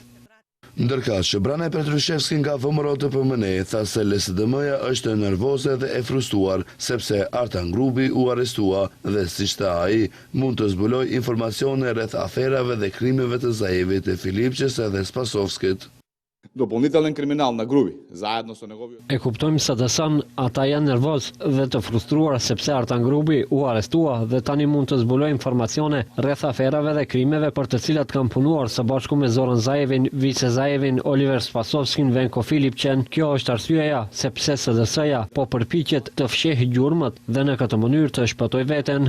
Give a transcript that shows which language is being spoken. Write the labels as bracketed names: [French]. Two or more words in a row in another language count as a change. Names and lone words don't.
[Albanian] Ndërkaq, Brane Petrushevski nga VMRO DPMNE tha se LSDM-ja është nervoze dhe e frustruar sepse Artan Grupi u arrestua dhe siç tha ai, mund të zbuloj informacione rreth aferave dhe krimeve të Zaevit, e Filipçes dhe Spasovskit. [Macedonian] Дополнителен криминал на Груби, заедно со неговиот. [Albanian] E kuptojmë se të sanë ata janë nervoz dhe të frustruar sepse Artan Grupi u arrestua dhe tani mund të zbuloj informacione rreth aferave dhe krimeve për të cilat kanë punuar së bashku me Zoran Zaevin, Vice Zaevin, Oliver Spasovskin, Venko Filipçen. Kjo është arsyeja sepse SDS-ja po përpiqet të fshehë gjurmët dhe në këtë mënyrë të shpëtoj veten.